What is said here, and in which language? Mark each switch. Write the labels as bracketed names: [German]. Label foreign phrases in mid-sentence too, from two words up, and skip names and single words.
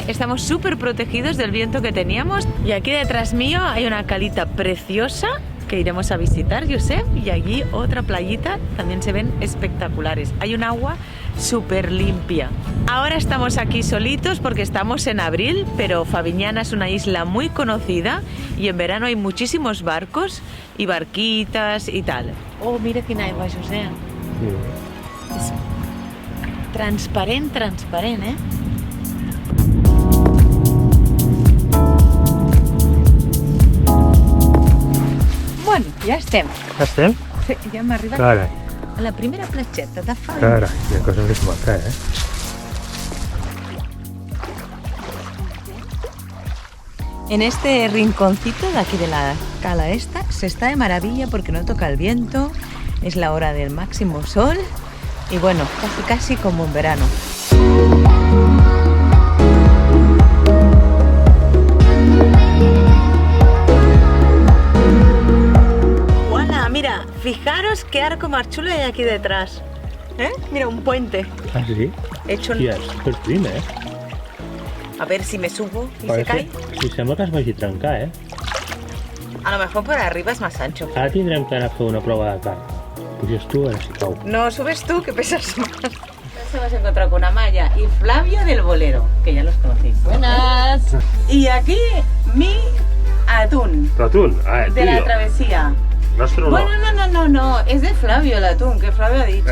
[Spanish] Estamos súper protegidos del viento que teníamos. Y aquí detrás mío hay una calita preciosa que iremos a visitar, Josep, y allí otra playita, también se ven espectaculares. Hay un agua súper limpia. Ahora estamos aquí solitos porque estamos en abril, pero Favignana es una isla muy conocida y en verano hay muchísimos barcos y barquitas y tal. [Catalan] Oh, mira quina aigua, Josep. Sí. És transparent, eh? Bueno, ja estem. Ja estem? Sí, ja hem arribat Carai, a la primera platgeta de Favignana. carai, quina cosa més maca, eh? [Spanish] En este rinconcito de aquí de la cala esta se está de maravilla porque no toca el viento, es la hora del máximo sol y bueno, casi como en verano. ¡Hola! Mira, fijaros qué arco más chulo hay aquí detrás. ¿Eh? Mira, un puente. [Catalan] Ah, sí? [Spanish] Hecho en... [Catalan] Hòstia, és superprim, eh? [Spanish] A ver si me subo y Parece, se cae. [Catalan] sí, sembla que es vagi a trencar, eh? [Spanish] A lo mejor por arriba es más ancho. [Catalan] Ara tindrem que anar a fer una prova de carn. Puges tu, a veure si cau. [Spanish] No, subes tú, que pesas más. Nos hemos encontrado con Amaya y Flavio del Bolero, que ya los conocéis. Buenas. Y aquí mi atún Tu atún? Ah, de la travesía. Nuestro no. Bueno, no, es de Flavio el atún, que Flavio ha dicho.